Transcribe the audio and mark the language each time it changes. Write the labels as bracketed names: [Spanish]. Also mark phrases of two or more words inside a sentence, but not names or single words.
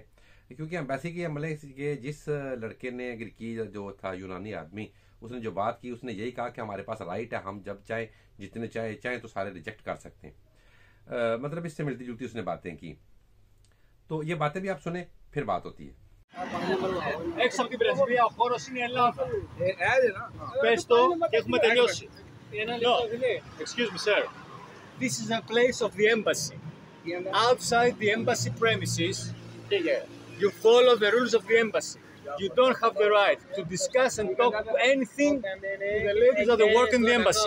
[Hindi] क्योंकि एम्बेसी के अमले के जिस लड़के ने की जो था यूनानी आदमी, उसने जो बात की उसने यही कहा कि हमारे पास राइट है, हम जब चाहे जितने चाहे तो सारे रिजेक्ट कर सकते हैं। मतलब इससे मिलती जुलती उसने बातें की। तो ये बातें भी आप सुने, फिर बात होती है। [Greek] Έξω από την πρεσβεία ο χώρος είναι Ελλάδα. Πες το και έχουμε τελειώσει. [English] No, excuse me sir. This is a place of the embassy. Outside the embassy premises, you follow the rules of the embassy. You don't have the right to discuss and talk anything to the ladies that work in the embassy.